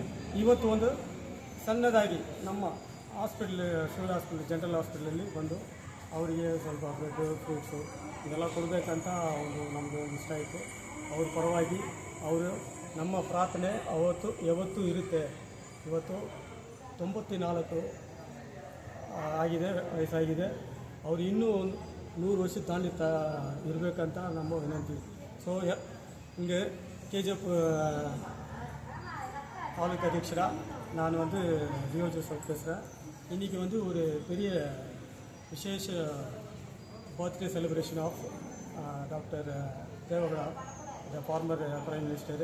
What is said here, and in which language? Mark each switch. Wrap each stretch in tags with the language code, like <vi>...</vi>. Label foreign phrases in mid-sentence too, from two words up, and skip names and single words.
<kn>ಇವತ್ತು ಒಂದು ಸಣ್ಣದಾಗಿ ನಮ್ಮ ಹಾಸ್ಪಿಟ್ಲ್, ಸಿವಿಲ್ ಹಾಸ್ಪಿಟ್ಲ್, ಜನರಲ್ ಹಾಸ್ಪಿಟ್ಲಲ್ಲಿ ಬಂದು ಅವರಿಗೆ ಸ್ವಲ್ಪ ಬ್ರೆಡ್ಡು, ಫ್ರೂಟ್ಸು ಇದೆಲ್ಲ ಕೊಡಬೇಕಂತ ಒಂದು ನಮ್ಮದು ಇಷ್ಟ ಆಯಿತು. ಅವ್ರ ಪರವಾಗಿ ಅವರು ನಮ್ಮ ಪ್ರಾರ್ಥನೆ ಯಾವತ್ತೂ ಇರುತ್ತೆ. ಇವತ್ತು 94 ಆಗಿದೆ, ವಯಸ್ಸಾಗಿದೆ. ಅವರು ಇನ್ನೂ 100 ವರ್ಷ ತಾಂಡಿ ಇರಬೇಕಂತ ನಮ್ಮ ವಿನಂತಿ.</kn> <ta>ஸோ இங்கே KGF தாலுக்கு அத்தியட்சராக நான் லியோ ஜோசப் பேசுகிறேன். இன்றைக்கி ஒரு பெரிய விசேஷ</ta> <en>birthday celebration of Doctor Deve Gowda, the former Prime Minister.</en>